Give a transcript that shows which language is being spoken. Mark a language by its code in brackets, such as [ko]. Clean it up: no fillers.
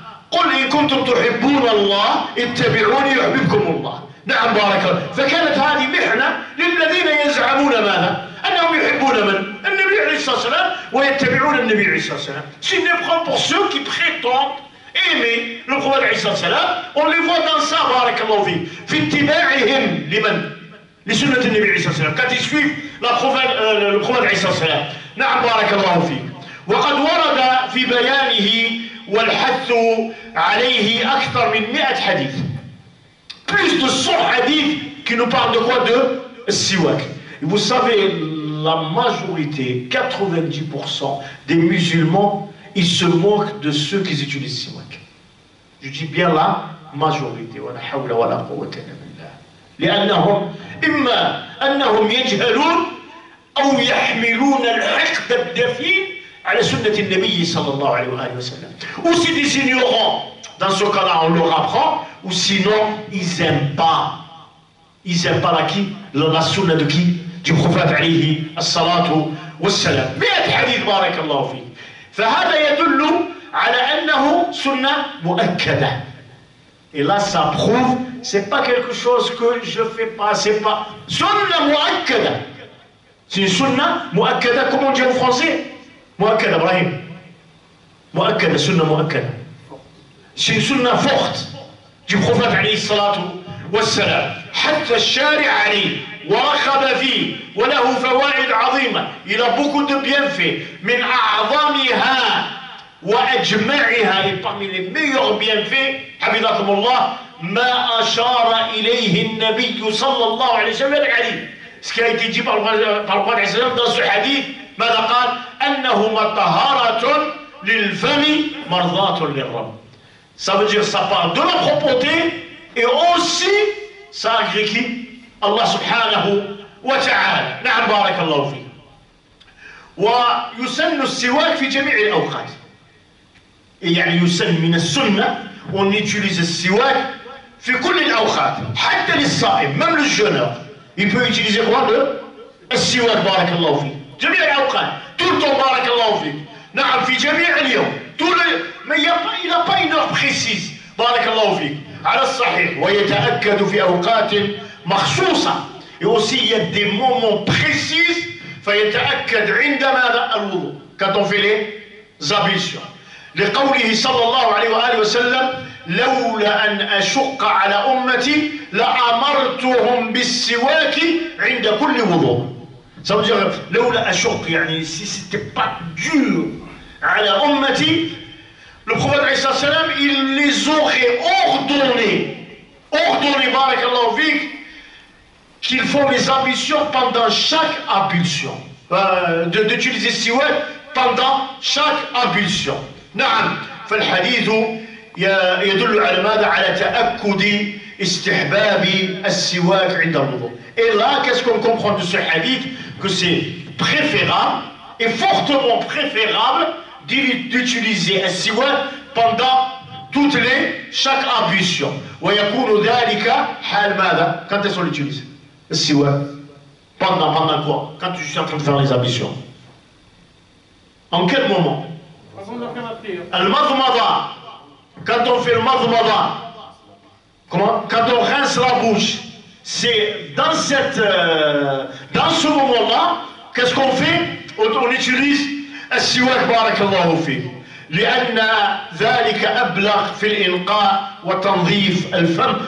[ar] قل إن كنتم تحبون الله اتبعوني يحببكم الله. نعم بارك الله. فكانت هذه محنة للذين يزعمون ماذا؟ أنهم يحبون من؟ النبي عليه الصلاة والسلام ويتبعون النبي عليه الصلاة والسلام. [fr] C'est une épreuve pour ceux qui prétendent aimer le prophète عليه الصلاة والسلام. On les voit dans ça [ar] بارك الله فيه. في اتباعهم لمن؟ لسنة النبي عليه الصلاة والسلام. [fr] Quand ils suivent le prophète عليه الصلاة والسلام. [ar] نعم بارك الله فيك. وقد ورد في بيانه والحث عليه أكثر من 100 حديث. [fr] Plus de 100 hadiths qui nous parlent de quoi? De siwak. Et vous savez, la majorité, 90% des musulmans, ils se moquent de ceux qui utilisent siwak. Je dis bien la majorité. [ar] ولا حول ولا قوة إلا بالله. لأنهم إما أنهم يجهلون أو يحملون الحقد الدفين على سنة النبي صلى الله عليه وآله وسلم. [fr] Ou c'est des ignorants. Dans ce cas-là, on leur apprend. Ou sinon, ils n'aiment pas. Ils n'aiment pas la sunna de qui? Du prophète [ar] alayhi as-salatu was-salam. 100 حديث بارك الله فيه. فهذا يدل على أنه سنة مؤكدة. [fr] Et là, ça prouve, c'est pas quelque chose que je fais pas, c'est pas sunna mu'akkada. C'est une sunna mu'akkada, comment on dit en français? Mu'akkada, Ibrahim. Mu'akkada, sunna mu'akkada. C'est une sunna forte du prophète alayhi salatu wassalam. [ar] حتى الشارع عليه ورغب فيه وله فوائد عظيمة. [fr] Il a beaucoup de bienfaits. [ar] من أعظمها وأجمعها. [fr] Et parmi les meilleurs bienfaits, [ar] حفظكم الله, ما أشار إليه النبي صلى الله عليه وسلم الحديث. [fr] Ce qui a été dit par le prophète alayhi salam dans ce hadith, [ar] ماذا قال؟ أنه مطهرة للفم مرضاة للرب. [fr] Ça veut dire ça parle de la propreté et aussi ça agrée qui? [ar] Allah subhanahu wa ta'ala. نعم بارك الله فيه. ويسن السواك في جميع الأوقات. يعني يسن من السنة [fr] on utilise [ar] السواك في كل الأوقات حتى للصائم [fr] même le jeûneur il peut utiliser quoi? [ar] السواك بارك الله فيه. جميع الأوقات [fr] tout le temps [ar] بارك الله فيه. نعم في جميع اليوم. [fr] Mais il n'a pas une heure précise. [ar] بارك الله فيك. على الصحيح. ويتأكد في أوقات مخصوصة. [fr] Et aussi il y a des moments précis. [ar] فيتأكد عند ماذا؟ الوضوء. [fr] Quand on fait les ablutions. [ar] لقوله صلى الله عليه وآله وسلم لولا أن أشق على أمتي لأمرتهم بالسواك عند كل وضوء. [fr] Ça veut dire [ar] لولا أشق يعني [fr] si c'était pas dur [ar] على أمتي. [fr] Le prophète alayhi salam, il les aurait ordonné, barakallahu fik, qu'ils font les ablutions pendant chaque ablution. D'utiliser siwak pendant chaque ablution. نعم. [ar] فالحديث يدل على ماذا؟ على تأكد استحباب السواك عند الوضوء. [fr] Et là, qu'est-ce qu'on comprend de ce hadith? Que c'est préférable et fortement préférable d'utiliser un siwak pendant chaque ablution. [ar] ويكون ذلك حال ماذا؟ [fr] Quand est-ce qu'on l'utilise? Le siwak. Pendant quoi? Quand tu es en train de faire les ablutions. En quel moment? Al-madmada. Quand on fait le madmada. Comment? Quand on rince la bouche. C'est dans ce moment-là, qu'est-ce qu'on fait? On utilise [ar] السواك بارك الله فيك. لأن ذلك أبلغ في الإلقاء وتنظيف الفم.